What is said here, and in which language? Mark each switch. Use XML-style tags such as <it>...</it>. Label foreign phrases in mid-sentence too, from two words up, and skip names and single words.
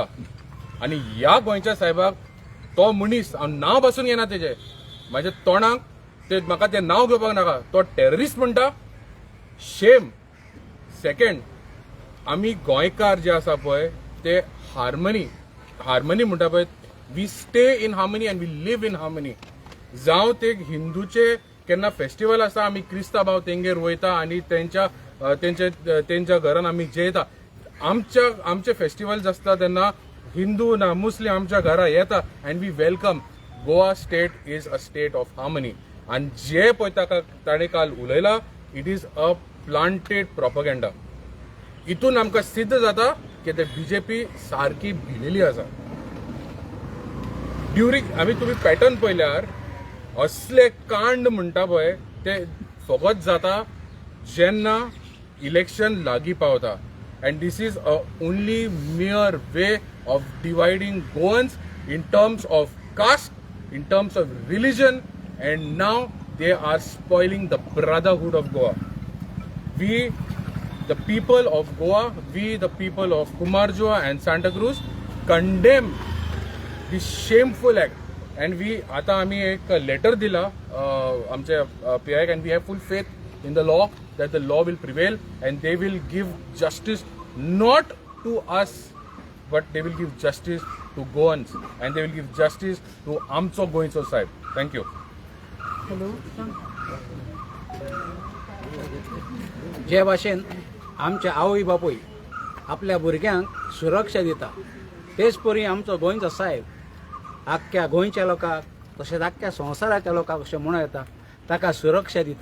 <kok>आनी ह्या गोंयच्या साहेबाक तो मनीस हांव नांव पासून घेना तेजे म्हाज्या तोंडाक ते म्हाका तें नांव घेवपाक नाका. तो टेररिस्ट म्हणटा. शेम. सेकंड, आमी गोंयकार जे आसा पळय ते हार्मनी म्हणटा पळय</kok> <en>we stay in harmony and we live in harmony.</en> <kok>जावं ते हिंदूचे केन्ना फेस्टिवल आसा आमी क्रिस्तांव भाव तेंगेर वयता आनी तेंच्या घरान आमी जेयता. आमचे फेस्टिवल्स आसता तेन्ना हिंदू ना मुस्लीम आमच्या घरा येता</kok> <en>and we welcome. Goa state is a state of harmony.</en> <kok>आनी जे पळय ताणें काल उलयला</kok> <en>it is a planted propaganda.</en> <kok>इतून आमकां सिद्ध जाता की ते बीजेपी सारकी भिलेली आसा. आमी तुमी पॅटर्न पळयल्यार असले कांड म्हणटा पळय ते फकत जाता जेन्ना इलेक्शन लागीं पावता.</kok> <en>And this is a only mere way of dividing Goans in terms of caste, in terms of religion, and now they are spoiling the brotherhood of Goa. We, the people of Goa, we, the people of Kumarjoa and Santa Cruz, condemn this shameful act. And we,</en> <mr>आता आम्ही एक letter दिला आमच्या</mr> <en>PI and we have full faith in the law that the law will prevail and they will give justice not to us but they will give justice to Goans and they will give justice to</en> <kok>आमचो गोंयचो साहेब.</kok> <en>Thank you.</en> <kok>जे भाशेन आमचे आवय बापूय आपल्या भुरग्यांक सुरक्षा दिता तेच परी आमचो गोंयचो साहेब आख्ख्या गोंयच्या लोकांक तशेंच आख्ख्या संवसाराच्या लोकांक अशें म्हणूं येता ताका सुरक्षा दिता.</kok>